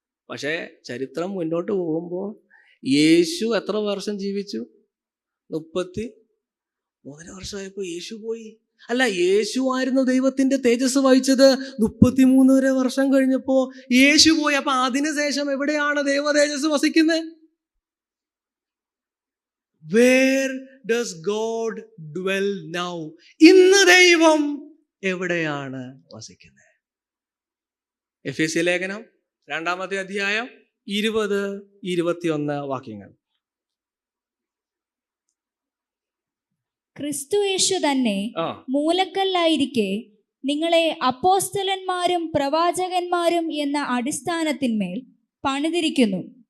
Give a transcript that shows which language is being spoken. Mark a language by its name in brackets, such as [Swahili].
[Malayalam] പക്ഷേ ചരിത്രം മുന്നോട്ട് പോകുമ്പോൾ യേശു എത്ര വർഷം ജീവിച്ചു? 33 വർഷമായപ്പോൾ യേശു പോയി. അല്ല, യേശു ആയിരുന്നു ദൈവത്തിന്റെ തേജസ് വഹിച്ചത്. 33 വർഷം കഴിഞ്ഞപ്പോ യേശു പോയി. അപ്പൊ അതിനുശേഷം എവിടെയാണ് ദൈവ തേജസ് വസിക്കുന്നത്? [English] Where does God dwell now? [Malayalam] ഇന്ന് ദൈവം എവിടെയാണ് വസിക്കുന്നത്? എഫെസ്യ ലേഖനം 2-ാമത്തെ അധ്യായം 20-21 വാക്യങ്ങൾ. ക്രിസ്തുയേശു തന്നെ മൂലക്കല്ലായിരിക്കെ നിങ്ങളെ അപ്പോസ്തലന്മാരും പ്രവാചകന്മാരും എന്ന അടിസ്ഥാനത്തിന്മേൽ പണിതിരിക്കുന്നു.